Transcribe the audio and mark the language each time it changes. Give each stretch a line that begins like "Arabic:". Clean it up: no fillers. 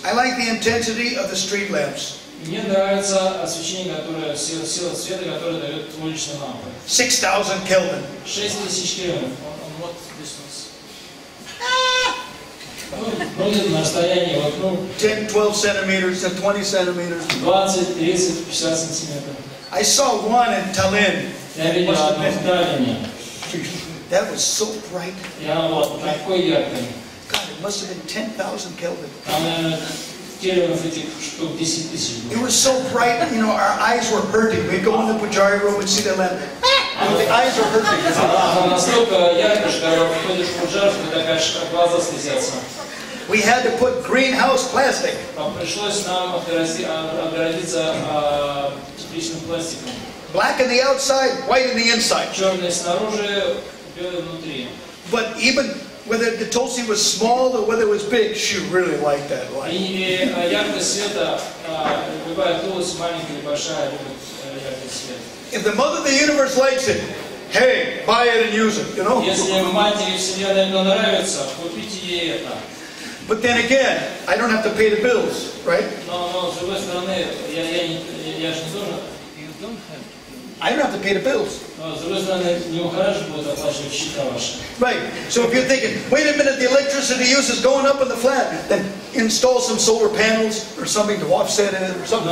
English: I like the intensity of the street lamps.
Russian: Мне нравится освещение, которое, сила света, которое дает уличная лампа.
English: 6,000 Kelvin.
Russian: 6000 кельвинов.
English: On what distance?
Russian: Ну, где-то на расстоянии, вот, ну,
English: 10, 12 centimeters and 20 centimeters.
Russian: 20, 30, 50 сантиметров.
English: I saw one in Tallinn.
Russian: Я видел одну в Таллине.
English: That was so bright.
Russian: И она вот такой яркой.
English: God, it must have been 10,000 Kelvin.
Russian: Там, наверное, кельвинов этих штук 10 тысяч
English: It
Russian: было.
English: was so bright, you know, our eyes were hurting. We'd go in the Pujari room and see the lamp. The eyes were hurting.
Russian: Она настолько яркая, что когда входишь в пуджар, что такая, что глаза слезятся.
English: We had to put greenhouse plastic.
Russian: Пришлось нам отгородиться тепличным пластиком.
English: Black on the outside, white on the inside.
Russian: Черный снаружи, белый внутри.
English: But even whether the Tulsi was small or whether it was big, she really liked that light.
Russian: И яркость света, любая тулость, маленькая или большая, любит яркость света.
English: If the mother of the universe likes it, hey, buy it and use it, you know?
Russian: Если матери Вселенной это нравится, купите ей это.
English: But then again, I don't have to pay the bills, right?
Russian: Но с другой стороны, я же не должен.
English: You don't have to. I don't have to pay the bills.
Russian: Но с другой стороны, не ухажи будут оплачивать счета ваши.
English: Right. So if you're thinking, wait a minute, the electricity use is going up in the flat, then install some solar panels or something to offset it or something.